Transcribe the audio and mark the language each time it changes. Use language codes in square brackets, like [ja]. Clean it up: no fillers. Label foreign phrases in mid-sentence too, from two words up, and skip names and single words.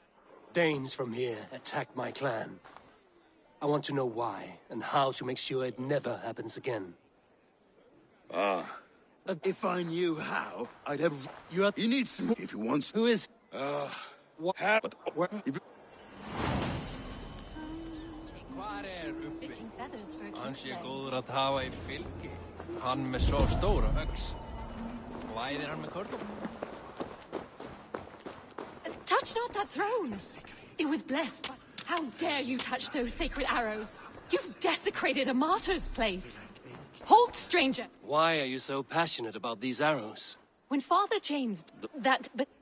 [en] Danes from here attacked my clan. I want to know why, and how to make sure it never happens again. If I knew how, I'd have... He needs some... If he wants... Who is... What? But... If... [is] Hann sé góður að hafa í fylgi. Hann með svo stóra öx. Læðir hann með körlum. [en] Touch not that throne! It was blessed. How dare you touch those sacred arrows? You've desecrated a martyr's place. Halt, stranger! Why are you so passionate about these arrows? When Father James... but...